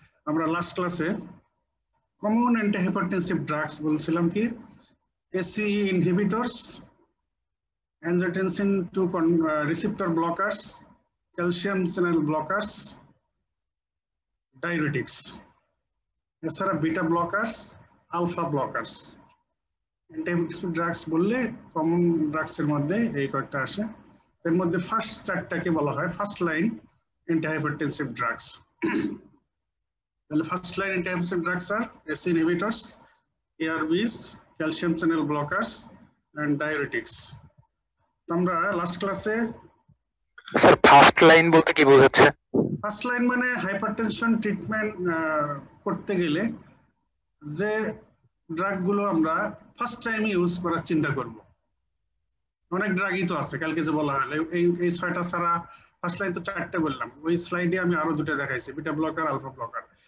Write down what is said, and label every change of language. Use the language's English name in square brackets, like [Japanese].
[English] আমরা লাস্ট ক্লাসে common antihypertensive drugs [Bangla] বলছিলাম কি, [English] ACE inhibitors, angiotensin 2 receptor blockers, calcium channel blockers, diuretics, এছাড়া beta blockers, alpha blockers. [Bangla] Antihypertensive drugs বললে common ড্রাগসের মধ্যে এই কয়েকটা আসে। এর মধ্যে ফার্স্ট চারটাকে বলা হয় ফার্স্ট লাইন অ্যান্টিহাইপারটেনসিভ ড্রাগস। তাহলে [English] First line antihypertensive drugs আর ACE inhibitors, ARBs, calcium channel blockers and diuretics. [Bangla] আমরা লাস্ট ক্লাসে [English] Sir, first line [Bangla] বলতে কি বোঝাচ্ছে? ফার্স্ট লাইন মানে হাইপারটেনশন ট্রিটমেন্ট করতে গেলে যে ড্রাগগুলো আমরা ফার্স্ট টাইম ইউজ করার চিন্তা করব। অনেক ড্রাগই তো আছে, কালকে যে বলা হলো এই ছয়টা ছাড়া ফার্স্ট লাইন তো চারটে বললাম, ওই স্লাইডে আমি আরো দুটো দেখাইছি, বিটা ব্লকার, আলফা ব্লকার।